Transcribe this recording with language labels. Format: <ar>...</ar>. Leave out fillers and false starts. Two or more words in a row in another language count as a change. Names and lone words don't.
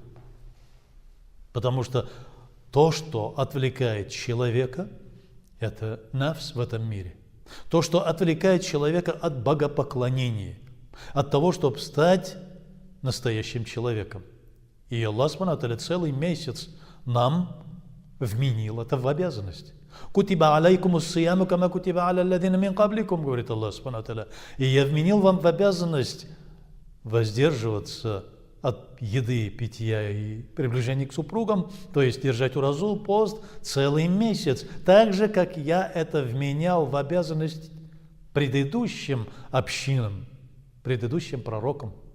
<ru>Потому что то, что отвлекает человека, это нафс в этом мире. То, что отвлекает человека от богопоклонения, от того, чтобы стать настоящим человеком. И Аллах Субхану целый месяц нам вменил это в обязанность.</ru> <ar>«كتب عليكم الصيام كما كتب على الذين من قبلكم»,</ar> <ru>говорит Аллах</ru> <ar>سبحانه وتعالى.</ar> <ru>И я вменил вам в обязанность воздерживаться от еды, питья и приближения к супругам, то есть держать уразу, пост целый месяц, так же, как я это вменял в обязанность предыдущим общинам, предыдущим пророкам.</ru>